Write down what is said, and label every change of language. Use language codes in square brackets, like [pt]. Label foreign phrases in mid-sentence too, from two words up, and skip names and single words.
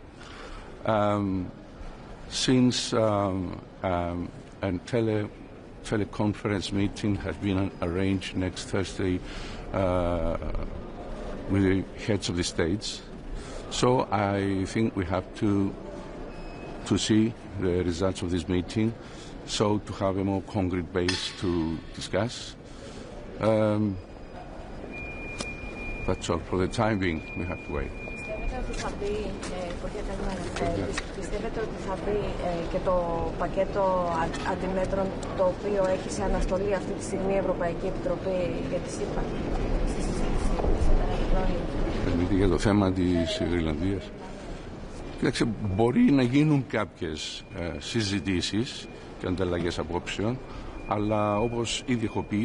[en] Since a teleconference meeting has been arranged next Thursday with the heads of the states, so I think we have to see the results of this meeting, so to have a more concrete base to discuss. That's all for the time being. We have to wait. [el] Πιστεύετε ότι θα μπει και το πακέτο αντιμέτρων το οποίο έχει σε αναστολή αυτή τη στιγμή η Ευρωπαϊκή Επιτροπή για τη ΣΥΠΑ στη συζήτηση για το θέμα της Γρυλανδίας. Κοίταξε, μπορεί να γίνουν κάποιες συζητήσεις και ανταλλαγές απόψεων, αλλά όπως ήδη έχω πει,